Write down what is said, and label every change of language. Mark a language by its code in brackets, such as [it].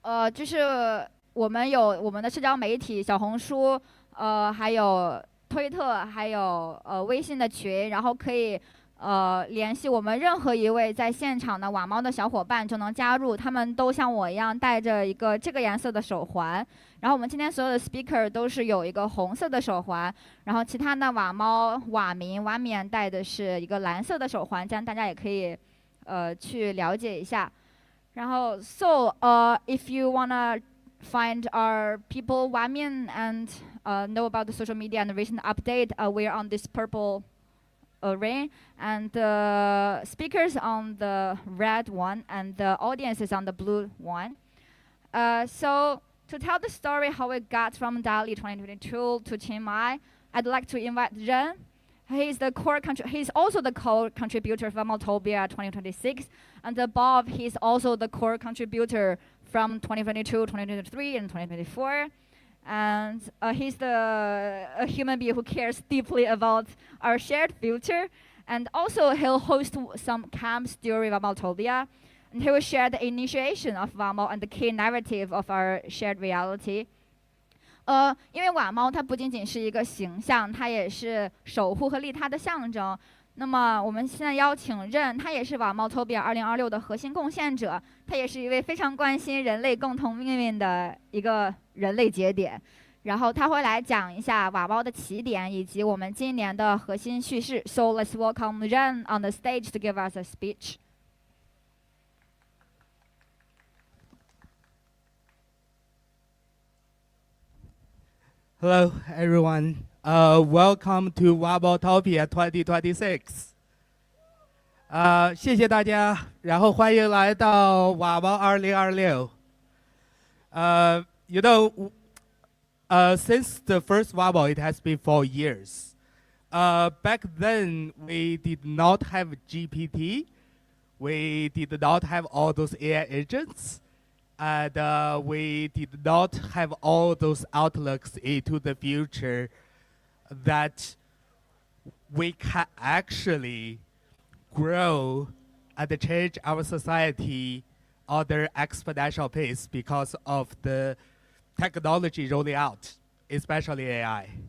[zh] 就是我们有我们的社交媒体，小红书，还有推特，还有微信的群，然后可以联系我们任何一位在现场的瓦猫的小伙伴就能加入。他们都像我一样戴着一个这个颜色的手环，然后我们今天所有的 speaker 都是有一个红色的手环，然后其他的瓦猫、瓦民、瓦缅戴的是一个蓝色的手环，这样大家也可以去了解一下。 [en] 然后 if you wanna find our people Wamian and know about the social media and the recent update, we're on this purple ring, and the speakers on the red one, and the audience is on the blue one. So to tell the story how we got from Dali 2022 to Chiang Mai, I'd like to invite Ren. He's also the core contributor of Wamotopia 2026, and Bob, he's also the core contributor from 2022, 2023, and 2024. And he's a human being who cares deeply about our shared future. And also he'll host some camps during Wamotopia, and he will share the initiation of Wamo and the key narrative of our shared reality. [zh] 因为瓦猫它不仅仅是一个形象，它也是守护和利他的象征。那么我们现在邀请任，他也是瓦猫 Topia 2026的核心贡献者，他也是一位非常关心人类共同命运的一个人类节点。然后他会来讲一下瓦猫的起点以及我们今年的核心叙事。 [en] So let's welcome Ren on the stage to give us a speech. Hello, everyone. Welcome to WAMOtopia 2026. [zh] 谢谢大家，然后欢迎来到瓦猫2026。 [en] You know, since the first WAMO, it has been 4 years. Back then, we did not have GPT. We did not have all those AI agents. And we did not have all those outlooks into the future that we can actually grow and change our society on their exponential pace because of the technology rolling out, especially AI.